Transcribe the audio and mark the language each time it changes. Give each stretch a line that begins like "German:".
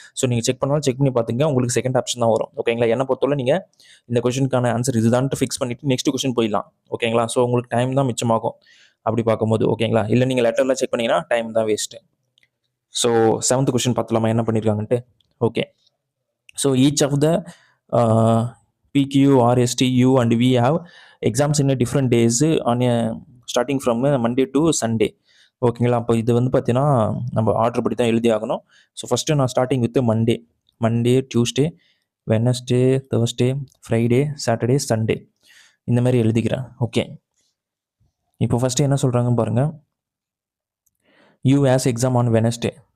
Tamil: So நீங்கள் check பண்ணாலும் check பண்ணி பார்த்துங்க, உங்களுக்கு செகண்ட் ஆப்ஷன் தான் வரும். ஓகேங்களா? என்ன பொறுத்தவரை நீங்கள் இந்த கொஷனுக்கான ஆன்சர் இதுதான்ட்டு ஃபிக்ஸ் பண்ணிவிட்டு நெக்ஸ்ட் கொஷின் போயிடலாம். ஓகேங்களா? ஸோ உங்களுக்கு டைம் தான் மிச்சமாகும் அப்படி பார்க்கும்போது. ஓகேங்களா? இல்லை நீங்கள் லெட்டர்லாம் செக் பண்ணிங்கன்னா டைம் தான் வேஸ்ட்டு. ஸோ 7th கொஷின் பார்த்துலாமா என்ன பண்ணியிருக்காங்கன்ட்டு? Okay.
English: So each of the PQ, RST, U and V have exams in a different days on a starting from Monday to Sunday.
Tamil: ஓகேங்களா? அப்போ இது வந்து பார்த்தீங்கன்னா நம்ம ஆர்டர் படி தான் எழுதி ஆகணும். ஸோ ஃபஸ்ட்டு நான் starting with Monday, Tuesday, Wednesday, Thursday, Friday, Saturday, Sunday இந்த மாதிரி எழுதிக்கிறேன். ஓகே. இப்போ ஃபஸ்ட்டு என்ன சொல்கிறாங்கன்னு பாருங்கள்.
English: U has exam on Wednesday.